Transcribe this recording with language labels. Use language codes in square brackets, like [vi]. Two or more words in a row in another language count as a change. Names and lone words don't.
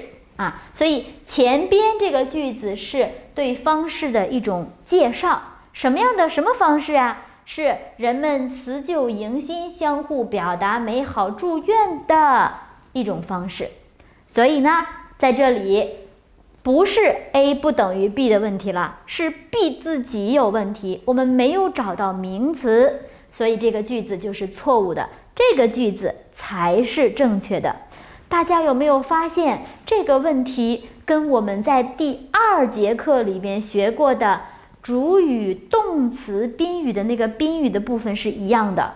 [zh] 啊，所以前邊這個句子是對方式的一種介紹，什麼方式啊？是人們辭舊迎新，相互表達美好祝願的一種方式。所以呢，在這裡不是 A 不等於 B 的問題了，是 B 自己有問題，我們沒有找到名詞，所以這個句子就是錯誤的，這個句子才是正確的。大家有沒有發現這個問題跟我們在第2節課裡面學過的主語、動詞、賓語的那個賓語的部分是一樣的？